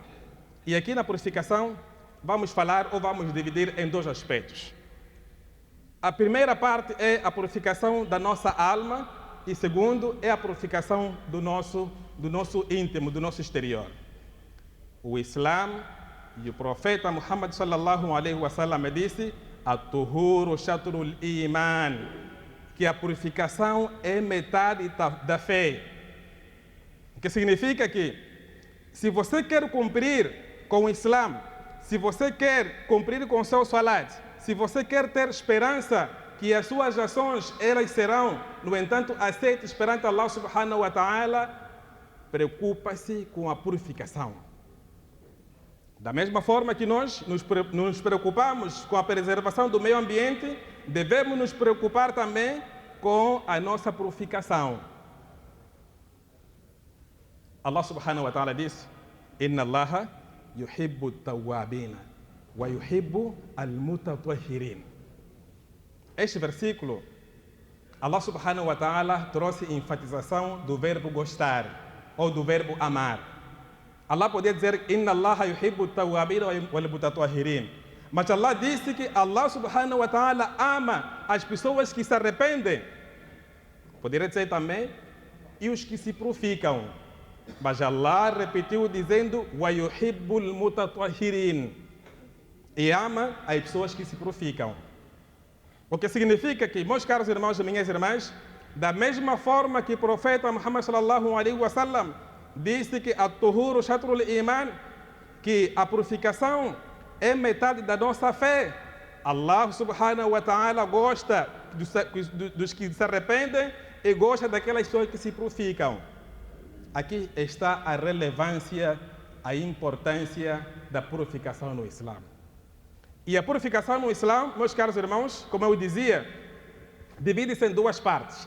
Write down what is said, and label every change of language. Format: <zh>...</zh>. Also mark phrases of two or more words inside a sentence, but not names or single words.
<pt>E aqui na purificação vamos falar ou vamos dividir em dois aspectos. A primeira parte é a purificação da nossa alma e segundo é a purificação do nosso íntimo, do nosso exterior. O Islã e o profeta Muhammad</pt> <ar>صلى الله عليه وسلم</ar> <pt>disse:</pt> <ar>"الطهور شطر الإيمان",</ar> <pt>que a purificação é metade da fé. O que significa que se você quer cumprir com o Islã, se você quer cumprir com o seu salat, se você quer ter esperança que as suas ações elas serão, no entanto, aceitas perante</pt> <ar>الله سبحانه وتعالى,</ar> <pt>preocupa-se com a purificação. Da mesma forma que nós nos preocupamos com a preservação do meio ambiente, devemos nos preocupar também com a nossa purificação.</pt> <ar>الله سبحانه وتعالى</ar> <pt>diz:</pt> <ar>"إن الله يحب التوابين ويحب المتطهرين".</ar> <pt>Este versículo,</pt> <ar>الله سبحانه وتعالى</ar> <pt>trouxe enfatização do verbo gostar ou do verbo amar. Allah podia dizer:</pt> <ar>"إن الله يحب التوابين والمتطهرين",</ar> <pt>mas Allah disse que</pt> <ar>الله سبحانه وتعالى</ar> <pt>ama as pessoas que se arrependem. Poderia dizer também e os que se purificam. Mas Allah repetiu dizendo:</pt> <ar>"ويحب المتطهرين",</ar> <pt>e ama as pessoas que se purificam. O que significa que, meus caros irmãos e minhas irmãs, da mesma forma que o profeta Muhammad</pt> <ar>صلى الله عليه وسلم</ar> <pt>disse que</pt> <ar>الطهور شطر الإيمان,</ar> <pt>que a purificação é metade da nossa fé,</pt> <ar>الله سبحانه وتعالى</ar> <pt>gosta dos que se arrependem e gosta daquelas pessoas que se purificam. Aqui está a relevância, a importância da purificação no Islã. E a purificação no Islã, meus caros irmãos, como eu dizia, divide-se em duas partes.</pt>